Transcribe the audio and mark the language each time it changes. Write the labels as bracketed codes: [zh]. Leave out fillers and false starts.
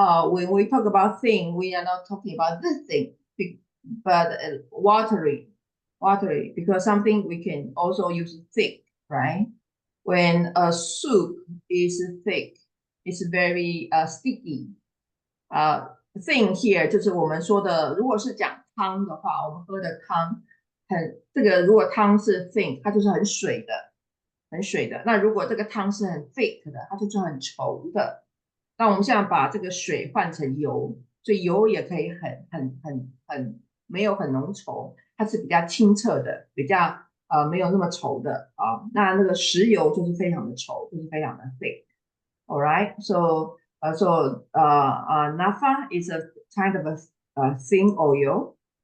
[en] When we talk about thin, we are not talking about this thing, but watery, because something we can also use thick, right? When a soup is thick, it's very sticky. Thin here [zh] 就是我们说的，如果是讲汤的话，我们喝的汤这个如果汤是 thin， 它就是很水的。那如果这个汤是很 thick 的，它就是很稠的。那我们现在把这个水换成油，所以油也可以很没有很浓稠，它是比较清澈的，比较没有那么稠的啊。那个石油就是非常的稠，就是非常的 thick. [en] All right, so naphtha is a kind of a thin oil.